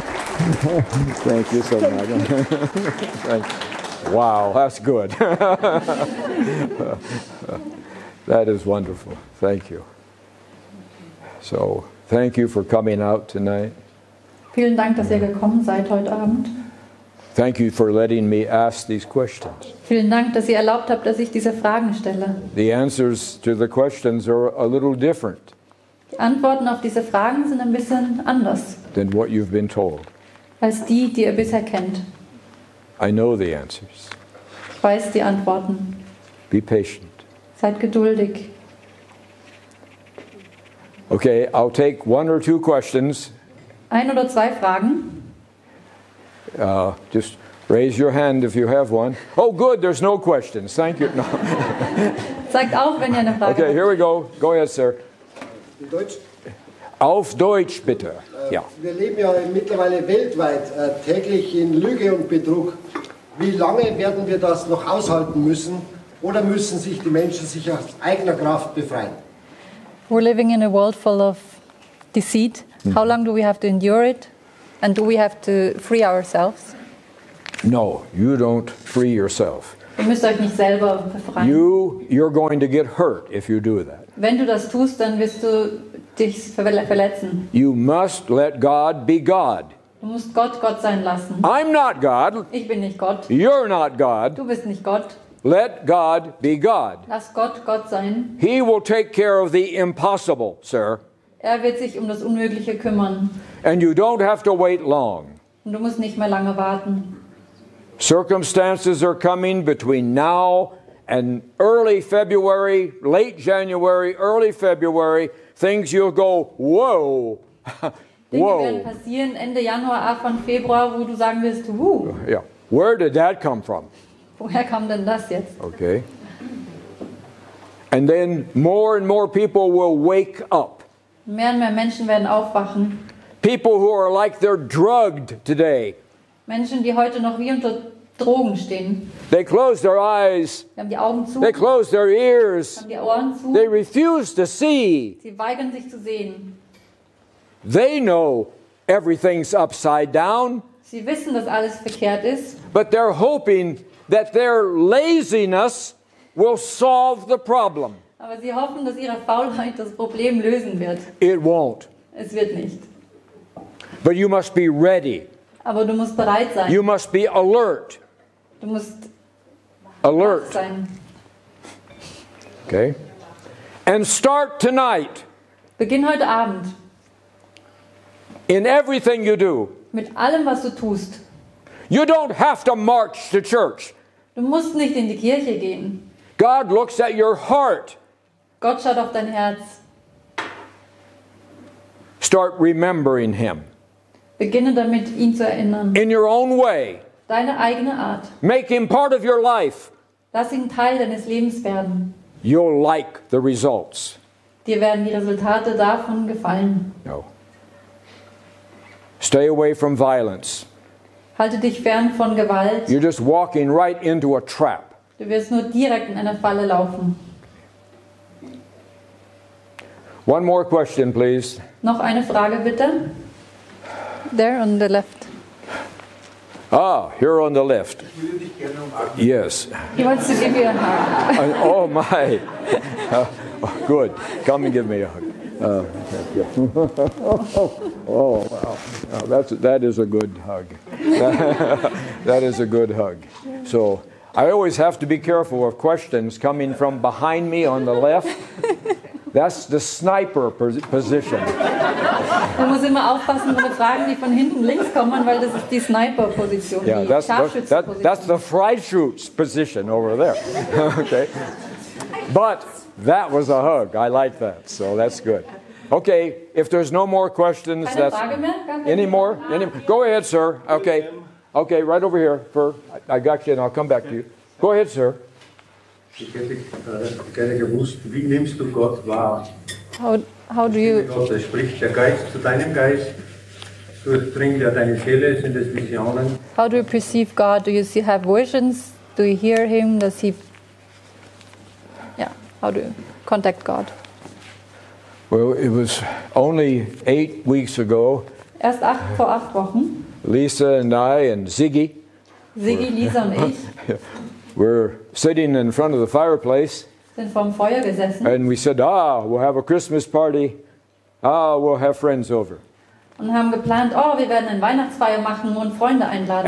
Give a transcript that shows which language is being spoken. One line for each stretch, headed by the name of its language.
English: Thank you so much. Thank you. Wow, that's good. That is wonderful. Thank you. So, thank you for coming out tonight.
German: Vielen Dank, dass ihr gekommen seid heute Abend.
English: Thank you for letting me ask these questions.
German: Vielen Dank, dass ihr erlaubt habt, dass ich diese Fragen stelle.
English: The answers to the questions are a little different
German: Die Antworten auf diese Fragen sind ein bisschen anders
English: than what you've been told.
German: als die, die ihr bisher kennt.
English: I know the answers.
German: Ich weiß die Antworten.
English: Be patient.
German: Seid geduldig.
English: Okay, I'll take one or two questions.
German: Ein oder zwei Fragen.
English: Just raise your hand if you have one. Oh, good, there's no questions. Thank you. No.
German: Zeigt auf, wenn ihr eine Frage
English: Okay,
German: habt.
English: here we go. Go ahead, sir.
German: In Deutsch? Auf Deutsch, bitte. Ja. Wir leben ja mittlerweile weltweit täglich in Lüge und Betrug. Wie lange werden wir das noch aushalten müssen? Oder müssen sich die Menschen sich aus eigener Kraft befreien?
English: We're living in a world full of deceit. How long do we have to endure it? And do we have to free ourselves? No, you don't free yourself.
German: Ihr müsst euch nicht selber befreien.
English: You're going to get hurt if you do that.
German: Wenn du das tust, dann wirst du dich verletzen.
English: You must let God be God.
German: Du musst Gott Gott sein lassen.
English: I'm not God.
German: Ich bin nicht Gott.
English: You're not God.
German: Du bist nicht Gott.
English: Let God be God.
German: Lass Gott Gott sein.
English: He will take care of the impossible, sir.
German: Er wird sich um das Unmögliche kümmern.
English: And you don't have to wait long.
German: Und du musst nicht mehr lange warten.
English: Circumstances are coming between now and early February, late January, early February. Things you'll go, whoa,
German: Dinge werden passieren Ende Januar, Anfang Februar, wo du sagen wirst,
English: Yeah. Where did that come from?
German: woher kam denn das jetzt?
English: Okay. And then more and more people will wake up.
German: Mehr und mehr Menschen werden aufwachen.
English: People who are like they're drugged today.
German: Menschen, die heute noch wie unter Drogen stehen.
English: They close their eyes.
German: Sie haben die Augen zu,
English: They close their ears.
German: haben die Ohren zu.
English: They refuse to see.
German: Sie weigern sich zu sehen.
English: They know everything's upside down,
German: Sie wissen, dass alles verkehrt ist,
English: but they're hoping that their laziness will solve the problem.
German: aber sie hoffen, dass ihre Faulheit das Problem lösen wird.
English: It won't.
German: Es wird nicht.
English: But you must be ready.
German: Aber du musst bereit sein.
English: You must be alert.
German: Du musst
English: Alert.
German: sein.
English: Okay? And start tonight
German: Beginn heute Abend
English: in everything you do.
German: mit allem, was du tust.
English: You don't have to march to church.
German: Du musst nicht in die Kirche gehen.
English: God looks at your heart.
German: Gott schaut auf dein Herz.
English: Start remembering Him
German: Beginne damit, ihn zu erinnern.
English: in your own way.
German: Deine eigene Art.
English: Make Him part of your life.
German: Lass ihn Teil deines Lebens werden.
English: You'll like the results.
German: Dir werden die Resultate davon gefallen.
English: No. Stay away from violence.
German: Halte dich fern von Gewalt.
English: You're just walking right into a trap.
German: Du wirst nur direkt in eine Falle laufen.
English: One more question, please.
German: Noch eine Frage bitte.
English: There on the left. Ah, here on the left. Yes. He wants to give you a hug. Oh my. Good. Come and give me a hug. Oh wow. That is a good hug. That is a good hug. So I always have to be careful of questions coming from behind me on the left. That's the sniper position.
German: Man muss immer aufpassen, so Fragen, die von hinten links kommen, weil das ist die Sniper-Position,
English: Yeah,
German: die
English: that's
German: Scharfschützenposition.
English: the Freischütz position over there. Okay, but that was a hug. I like that, so that's good. Okay, if there's no more questions,
German: Keine Frage mehr? Gar keine
English: any more? Go ahead, sir. Okay, right over here. I got you, and I'll come back to you. Go ahead, sir.
German: Ich hätte gerne gewusst, wie nimmst du Gott wahr?
English: How do you...
German: Gott, spricht der Geist zu deinem Geist, durchdringt er deine Seele, sind es Visionen?
English: How do you perceive God? Do you have visions? Do you hear Him? Does He... Yeah, how do you contact God? Well, it was only 8 weeks ago.
German: Erst vor 8 Wochen.
English: Lisa and I and Ziggy
German: Siggi, Lisa und ich
English: were sitting in front of the fireplace,
German: sind vorm Feuer gesessen
English: and we said, we'll have a Christmas party. We'll have friends over.
German: und haben geplant, wir werden eine Weihnachtsfeier machen und Freunde einladen.